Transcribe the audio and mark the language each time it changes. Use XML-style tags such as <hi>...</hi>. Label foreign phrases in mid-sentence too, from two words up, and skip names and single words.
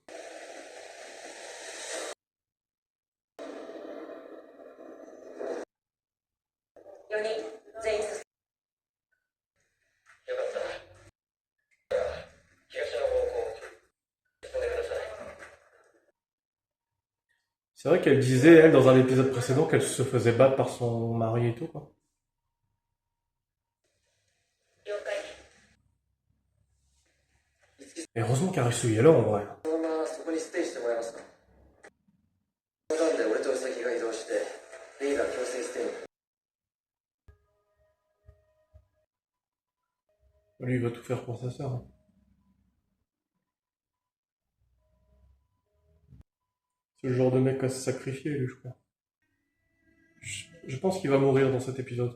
<fr>C'est vrai qu'elle disait, elle, dans un épisode précédent, qu'elle se faisait battre par son mari et tout, quoi. Et heureusement qu'Arisu est là, en vrai.</fr> <ja>そのままそこにステイしてもらえますか。なんで俺とウサギが移動してリーダー強制ステイに。</ja> <fr>Lui, il va tout faire pour sa sœur, hein. C'est le genre de mec à se sacrifier, lui, je crois. Je pense qu'il va mourir dans cet épisode.</fr>